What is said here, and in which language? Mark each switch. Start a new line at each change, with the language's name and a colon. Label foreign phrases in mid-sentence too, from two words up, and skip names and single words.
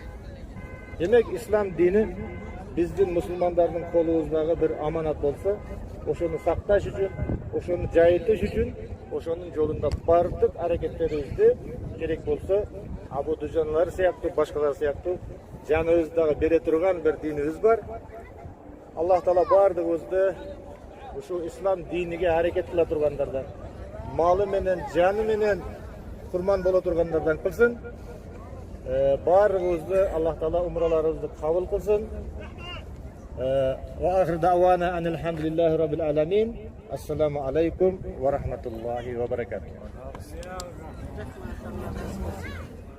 Kyrgyz: Демек ислам дини биздин мусулмандардын колубуздагы бир аманат болсо, ошону сакташ үчүн, ошону жайытыш үчүн, ошонун жолунда бардык аракеттерибизди керек болсо Абу Дужанлар сыяктуу, башкалар сыяктуу жаныбызды дагы бере турган бир динибиз бар. Аллах Таала бардыгыбызды ушул ислам диниге аракет кыла тургандардан, малы менен, жаны менен курман боло тургандардан кылсын. Баарыбызды Аллах Таала умраларыбызды кабыл кылсын.
Arabic: وآخر دعوانا أن الحمد لله رب العالمين. السلام عليكم ورحمة الله وبركاته.